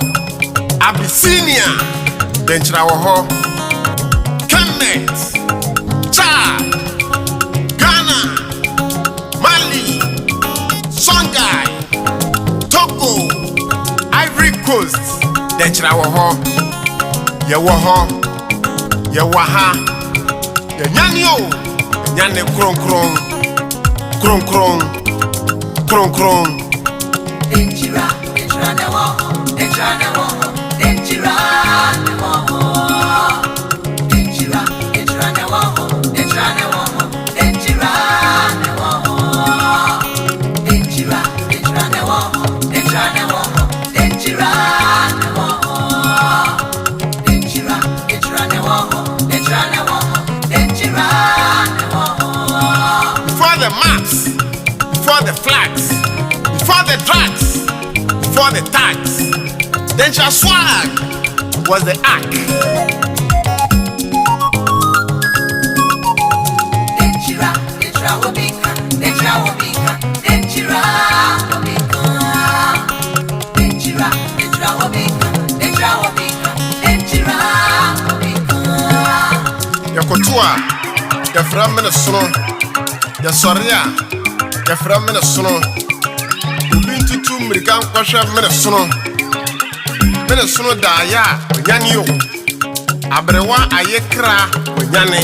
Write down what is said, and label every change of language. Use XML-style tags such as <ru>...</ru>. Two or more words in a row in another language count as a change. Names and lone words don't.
<ak>Abyssinia, Denkyira By Kemet, Chad, Ghana, Mali, Songhai, Togo, Ivory Coast, Denkyira By Yɛwɔ, Yɛwɔ, Yɛanyane, Yɛanyane Krɔnkrɔn. Krɔnkrɔn. Denkyira newo, Denkyira newo, Denkyira newo. Denkyira newo, Denkyira newo, Denkyira newo. Denkyira newo, Denkyira newo, Denkyira newo. Denkyira newo, Denkyira newo, Denkyira newo.</ak> <en>Before the maps, before the flags, before the drugs, before the tags, Denkyira swag was the ark. Denkyira will be come, Denkyira will be come, Denkyira will be come. Denkyira will be come, Denkyira will be come, Denkyira will be come.</en> <ak>Yɛkoto yɛfrɛ menesono, yɛsɔre yɛfrɛ menesono. Obi ntutu mmirika nkɔhwɛ menesono daaya onyane yo. Abrewa ayekra onyane.</ak>